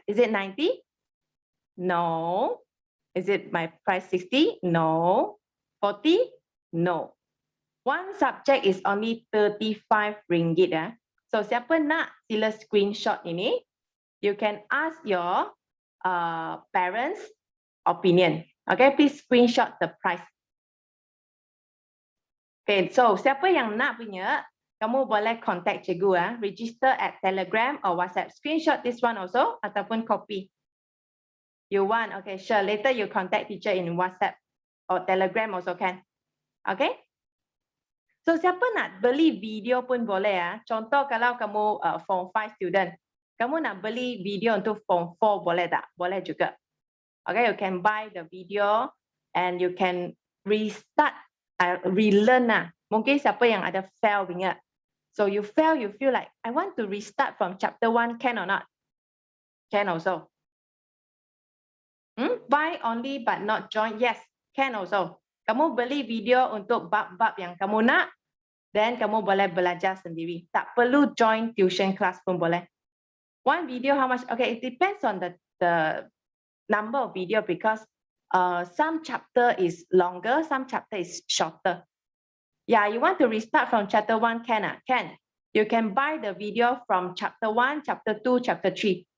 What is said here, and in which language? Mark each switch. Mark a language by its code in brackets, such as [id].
[en] Is it 90? No. Is it my price 60? No. 40? No. One subject is only 35 ringgit. So [ms] siapa nak sila screenshot ini, [en] you can ask your parents opinion. Okay, please screenshot the price. [ms] Okay, so siapa yang nak punya, kamu boleh contact cikgu. [en] Register at Telegram or WhatsApp. Screenshot this one also ataupun copy. You want? Okay, sure. Later you contact teacher in WhatsApp or Telegram also can. [ms] Okay? So siapa nak beli video pun boleh. Contoh kalau kamu Form 5 student, kamu nak beli video untuk Form 4 boleh tak? Boleh juga. [en] Okay, you can buy the video and you can restart, relearn lah. [ms] Mungkin siapa yang ada fail punya. [en] So you fail, you feel like, I want to restart from chapter 1, can or not? Can also. Buy only but not join, yes, can also. [ms] Kamu beli video untuk bab-bab yang kamu nak, then kamu boleh belajar sendiri. Tak perlu join tuition class pun boleh. [en] One video how much? Okay, it depends on the number of video because some chapter is longer, some chapter is shorter. Yeah, you want to restart from chapter 1, can? Can. You can buy the video from chapter 1, chapter 2, chapter 3.